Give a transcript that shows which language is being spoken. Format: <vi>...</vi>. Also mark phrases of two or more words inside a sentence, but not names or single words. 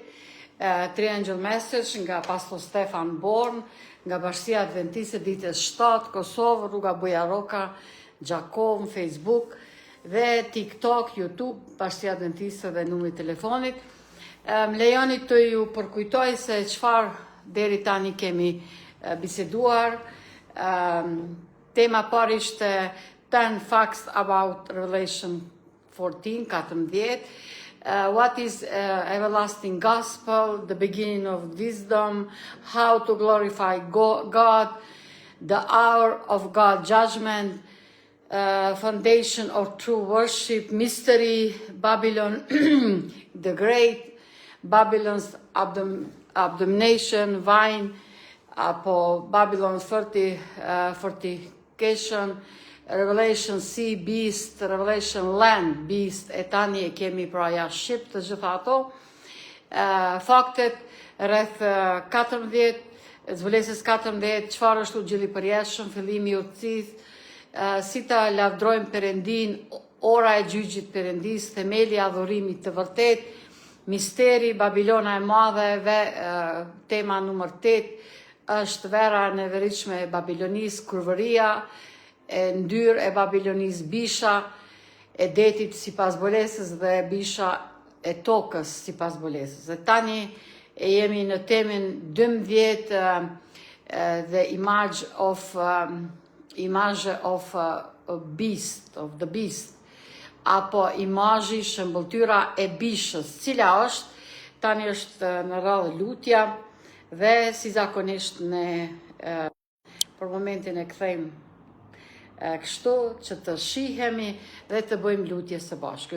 <sq>Triangle Message nga Pastor Stefan Born, nga Bashkia Adventiste ditës 7, Kosovë, rruga Bujaroka, Gjakovë, Facebook dhe TikTok, YouTube, Bashkia Adventiste dhe numri telefonit. Më lejoni të ju përkujtoj se çfarë deri tani kemi biseduar. Tema parë ishte 10</sq> <en>facts about Revelation 14. What is everlasting gospel, the beginning of wisdom, how to glorify God, the hour of God's judgment, foundation of true worship, mystery, Babylon the Great, Babylon's abomination, vine, apo Babylon's fortification, Revelation Sea Beast, Revelation Land Beast,</en> <sq>e tani e kemi pra ja shqip të gjitha ato. Faktet rreth 14, zbulesës 14, çfarë është ugjilli përjetshëm, fillimi i udhëtisë, si ta lavdrojmë Perëndin, ora e gjyqit Perëndis, themeli i adhurimit të vërtet, misteri, Babilona e madhe dhe tema numër 8 është vera e neveritshme e Babilonisë, kurvëria, e ndyrë e Babilonisë, bisha e detit sipas bolesës dhe bisha e tokës sipas bolesës. Dhe tani e jemi në temën 12</sq> <en>the image of the beast,</en> <sq>apo imazhi, shëmbëltyra e bishës, cila është tani është në radhë lutja dhe si zakonisht ne për momentin e kthejmë kështu që të shihemi dhe të bëjmë lutje së bashku.</sq>